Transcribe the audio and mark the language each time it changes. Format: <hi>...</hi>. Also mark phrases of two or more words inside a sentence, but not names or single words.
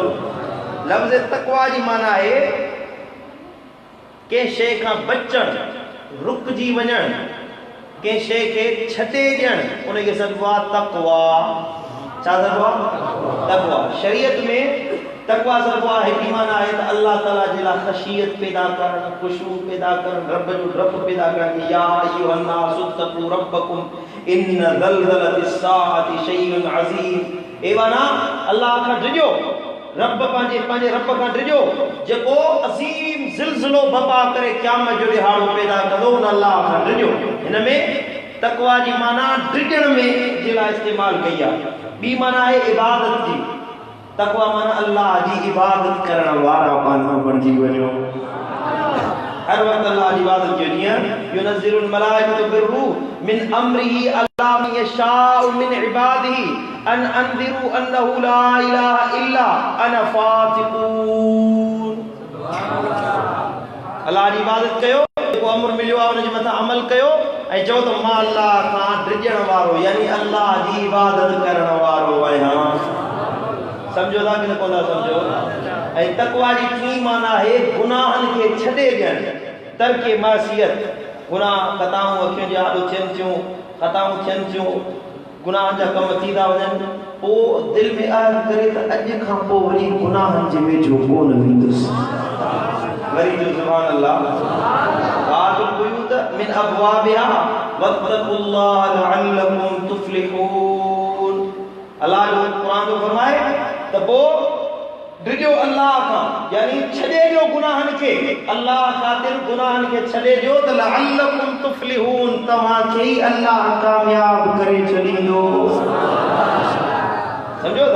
<sd>लफ़्ज़ तक़वा जी माना आहे कंहिं शइ खां बचणु, रुकजी वञणु, कंहिं शइ खे छॾे ॾियणु, उनखे सॾिबो आहे तक़वा। छा सॾिबो आहे? तक़वा। शरीयत में तकवा सरबो आहे ईमान आहे त अल्लाह ताला जे ला खशियत पैदा करण, खुशू पैदा करण, रब जो डप पैदा करण।</sd> <ar>يا أيها الناس اتقوا ربكم إن زلزلة الساعة شيء عظيم.</ar> <sd>एवाना अल्लाह खां डिजो, रब पंहिंजे रब खां डिजो जेको अज़ीम ज़िलज़िलो बपा करे क़यामत जो ॾिहाड़ो पैदा कंदो, उन अल्लाह खां डिजो। हिन में तकवा जी माना डिजण में जे लाइ इस्तेमाल कई आहे। ॿी माना आहे इबादत जी। तकवा माना अल्लाह जी इबादत करण वारा बणजी वञो। हर वक्त अल्लाह जी इबादत कयो।</sd> <ar>जीअं ينزل الملائكة بالروح من أمره على من يشاء من عباده أن أنذروا أنه لا إله إلا أنا فاتقون.</ar> <sd>अल्लाह जी इबादत कयो, जेको अमर मिलियो आहे उन जे मथां अमल कयो ऐं चओ त मां अल्लाह खां डिॼण वारो यानी अल्लाह जी इबादत करण वारो आहियां। समझो था कि न कोन था समझो? ऐं तकवा जी टी माना है गुनाहन के छॾे ॾियणु, तर्के मासियत। गुनाह ख़ताऊं अखियुनि जा आॾो थियनि थियूं, ख़ताऊं थियनि थियूं, गुनाह जा कम थी था वञनि, पोइ दिलि में आह करे त अॼु खां पोइ वरी गुनाहनि जे वेझो कोन वेंदुसि। वरी जो</sd> <ar>سبحان الله باب البيوت من أبوابها واتقوا الله لعلكم تفلحون.</ar> <sd>अल्लाह जो कुरान जो फरमाए त पोइ डिजो अल्लाह खां यानी छॾे ॾियो गुनाहनि खे, अल्लाह ख़ातिर गुनाहनि खे छॾे ॾियो त</sd> <ar>لعلكم تفلحون,</ar> <sd>तव्हांखे ई अल्लाह कामयाब करे छॾींदो। समझो था?</sd>